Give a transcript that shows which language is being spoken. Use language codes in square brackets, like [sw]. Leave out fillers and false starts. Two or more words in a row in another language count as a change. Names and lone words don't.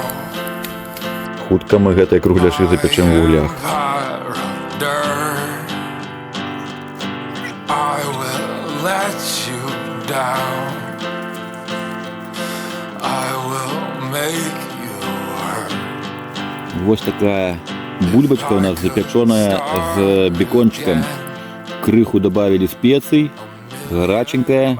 [be] Хутка мы гэтай кругляшы запячэм у вуглях. [en] I will let you down. I will make you hurt. [be] Вось такая бульбачка у нас запеченная з бекончиком. [ru] Крыху добавили специй, горяченькая.